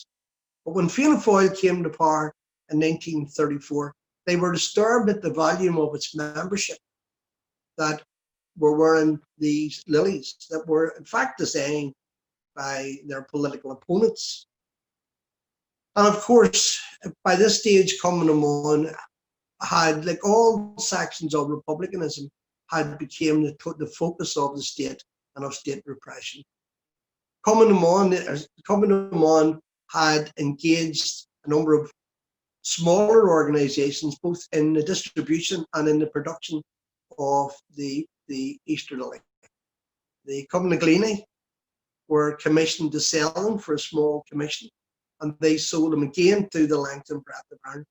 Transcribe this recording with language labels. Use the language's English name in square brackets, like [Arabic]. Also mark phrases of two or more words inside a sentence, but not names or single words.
[English] But when Fianna Fáil came to power in 1934, they were disturbed at the volume of its membership that were wearing these lilies that were in fact designed by their political opponents. And of course, by this stage, Cumann na had, like all sections of republicanism, had become the focus of the state and of state repression. Cumann na had engaged a number of smaller organizations, both in the distribution and in the production of the Easter lily. The Cumann na Gleaney were commissioned to sell them for a small commission, and they sold them again through the length and breadth of Ireland.